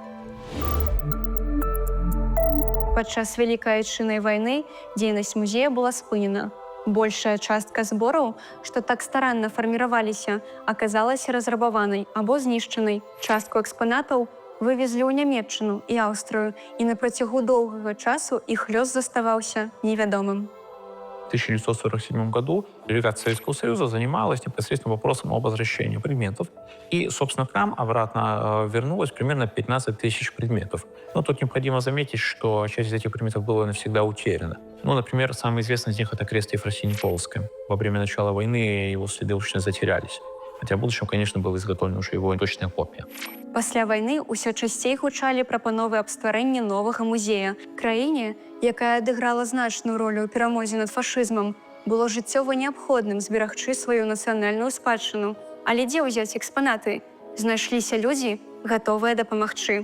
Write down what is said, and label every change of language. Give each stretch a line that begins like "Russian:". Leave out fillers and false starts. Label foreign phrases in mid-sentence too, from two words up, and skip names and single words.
Belarusian: Падчас Вялікай Айчыннай вайны дзейнасць музея была спынена. Большая частка збораў, што так старанна фарміраваліся, аказалася разрабаванай або знішчанай. Частку экспанатаў вывезлі ў Нямецчыну і Аўстрыю, і на працягу доўгага часу іх лёс заставаўся невядомым.
Russian: В 1947 году делегация Советского Союза занималась непосредственно вопросом об возвращении предметов. И, собственно, к нам обратно вернулось примерно 15 тысяч предметов. Но тут необходимо заметить, что часть из этих предметов была навсегда утеряна. Ну, например, самый известный из них — это крест Ефросинии Полоцкой. Во время начала войны его следы очень затерялись. Хотя в будущем, конечно, была изготовлена уже его точная копия.
Belarusian: Пасля вайны ўсё часцей гучалі прапановы аб стварэнні новага музея. Краіне, якая адыграла значную ролю ў перамозе над фашызмам, было жыццёва неабходным зберагчы сваю нацыянальную спадчыну. Але дзе ўзяць экспанаты? Знайшліся людзі, гатовыя дапамагчы.